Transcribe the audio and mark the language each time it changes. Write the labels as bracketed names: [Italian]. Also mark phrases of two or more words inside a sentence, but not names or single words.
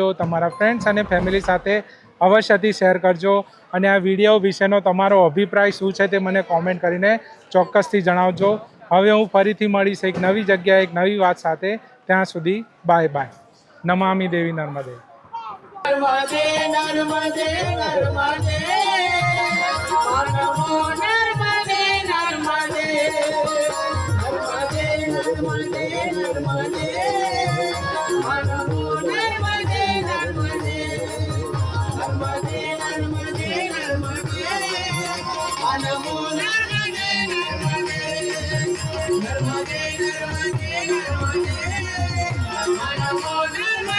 [Gujarati] તમારા ફ્રેન્ડ્સ અને ફેમિલી સાથે અવશ્યથી શેર કરજો અને આ વિડીયો વિશેનો તમારો અભિપ્રાય શું છે તે મને કોમેન્ટ કરીને ચોક્કસથી જણાવજો. હવે હું ફરીથી મળીશ એક નવી જગ્યાએ એક નવી વાત સાથે. ત્યાં સુધી બાય બાય. [Sanskrit] नमामि देवी नर्मदे. नर्मदे नर्मदे नर्मदे नमो नर्मदे नर्मदे नर्मदे नर्मदे नर्मदे नमो नर्मदे नर्मदे नर्मदे नर्मदे नर्मदे नमो नर्मदे नर्मदे नर्मदे नर्मदे नर्मदे नमो